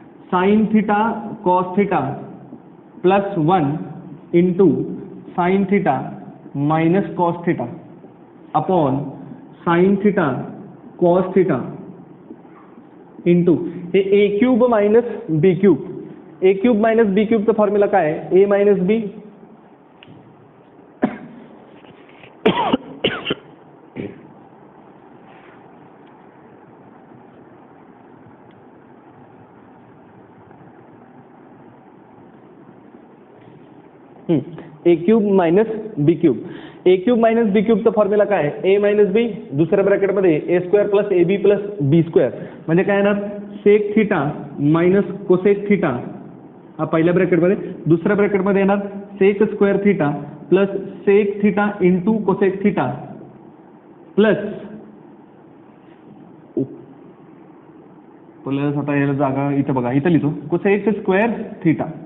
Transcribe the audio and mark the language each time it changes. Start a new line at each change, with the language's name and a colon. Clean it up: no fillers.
English: Sine theta cos theta plus 1 into sine theta minus cos theta upon sine theta cos theta into हे a cube minus b cube.
Marathi: ए cube minus बी क्यूबचा formula काय आहे?
English: A minus b a cube minus b cube.
Marathi: ए cube minus बी क्यूबचा formula काय आहे? ए minus बी दुसऱ्या ब्रॅकेटमध्ये ए square plus A B plus B square म्हणजे काय येणार? Sec theta minus cosec theta हा पहिल्या ब्रॅकेटमध्ये, दुसऱ्या ब्रॅकेटमध्ये येणार sec square theta plus sec theta into cosec theta plus plus आता याला जागा इथं बघा, इथं लिहितो कोसेक स्क्वेअर थिटा.